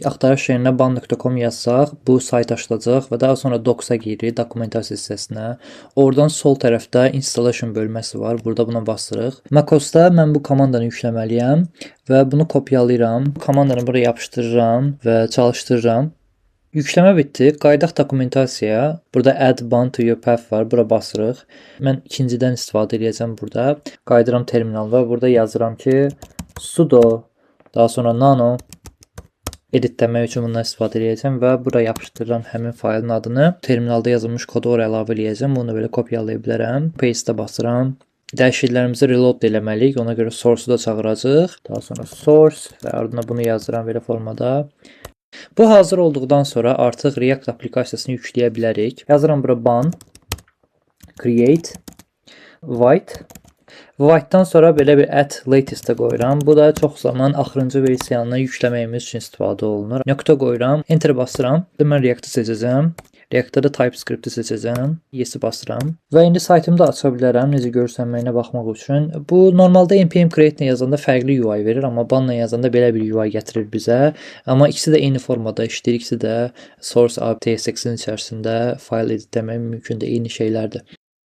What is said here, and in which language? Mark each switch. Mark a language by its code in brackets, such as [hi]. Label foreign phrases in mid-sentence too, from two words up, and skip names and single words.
[az] Axtarış yerinə ban.com yazsaq, bu sayt açılacaq və daha sonra Docs-a giririk, dokumentasiya hissəsinə. Oradan sol tərəfdə installation bölməsi var. Burada buna basırıq. MacOS-da mən bu komandanı yükləməliyəm və bunu kopyalayıram. Komandanı buraya yapışdırıram və çalışdırıram. Yükləmə bitdi. Qayıdaq dokumentasiyaya. Burada [en] add ban to your path [az] var. Bura basırıq. Mən ikincidən istifadə edəcəm burada. Qayıdıram terminal və burada yazıram ki sudo daha sonra nano editləmək üçün bundan istifadə edəcəm və bura yapışdırıram həmin faylın adını. Terminalda yazılmış kodu ora əlavə edəcəm. Bunu belə kopyalaya bilərəm. Paste-ə basıram. Dəyişikliklərimizi reload eləməliyik. Ona görə source-u da çağıracağıq. Daha sonra source və ardına bunu yazıram belə formada. Bu hazır olduqdan sonra artıq React applikasiyasını yükləyə bilərik. Yazıram bura [en] ban create white. [az] White-dan sonra belə bir [en] add latest- [az] ə qoyuram. Bu da çox zaman axırıncı versiyanını yükləməyimiz üçün istifadə olunur. Nöqtə qoyuram, enter basıram. Mən React-ı seçəcəm. React-da da TypeScript-i seçəcəm. Yes-i basıram. Və indi saytımda aça bilərəm necə görsənməyinə baxmaq üçün. Bu normalda npm create-nə yazanda fərqli UI verir, amma banla yazanda belə bir UI gətirir bizə. Amma ikisi də eyni formada işləyir, ikisi də source API TSX-in içərisində fayl editləmək mümkündür, eyni şeylərdir.